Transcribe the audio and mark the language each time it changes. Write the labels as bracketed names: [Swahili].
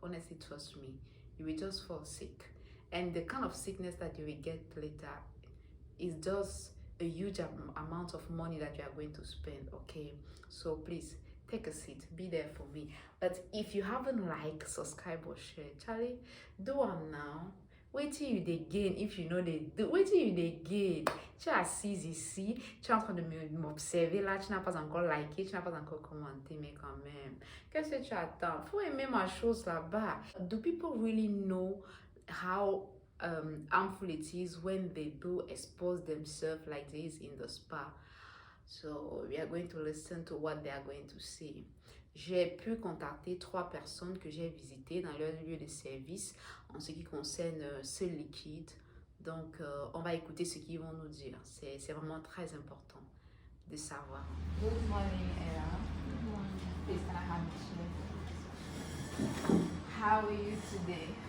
[English] Honestly, trust me, you will just fall sick. And the kind of sickness that you will get later is just a huge amount of money that you are going to spend. Okay, so please take a seat, be there for me. But if you haven't like, subscribe or share, Charlie, do them now. Wait till you they gain. If you know they do, wait till you they gain. [French] Tu as saisi ici, tu es en train de m'observer là, tu n'as pas encore liké, tu n'as pas encore commenté, mais quand même, qu'est-ce que tu attends? Faut aimer ma chose là-bas. [English] Do people really know how harmful it is when they do expose themselves like this in the spa? So we are going to listen to what they are going to say. [French] J'ai pu contacter 3 personnes que j'ai visitées dans leur lieu de service en ce qui concerne ce liquide. Donc, on va écouter ce qu'ils vont nous dire. C'est vraiment très important de savoir. [English] Good morning, Ella. Good morning. Please, can I have a chair? How are you today?